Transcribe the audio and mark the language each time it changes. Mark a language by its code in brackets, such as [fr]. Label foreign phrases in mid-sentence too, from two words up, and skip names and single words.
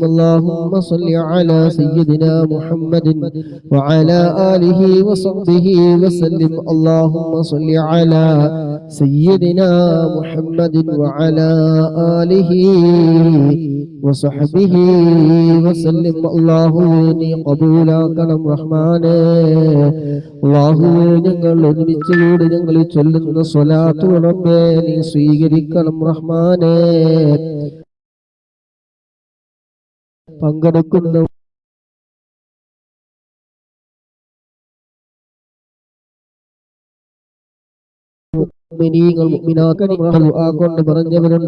[ar] اللهم صل على سيدنا محمد وعلى آله وصحبه وسلم. اللهم صل على سيدنا محمد وعلى آله وصحبه وسلم. [ml] അല്ലാഹുവേ ഖബൂലാക്കണം റഹ്മാനേ. അല്ലാഹുവേ ഞങ്ങൾ ഒരുമിച്ചുകൂടി ഞങ്ങൾ ചൊല്ലുന്ന സ്വലാത്ത് റബ്ബേ നീ സ്വീകരിക്കണം റഹ്മാനേ. പങ്കെടുക്കുന്ന കൊണ്ട് പറഞ്ഞവരുണ്ട്.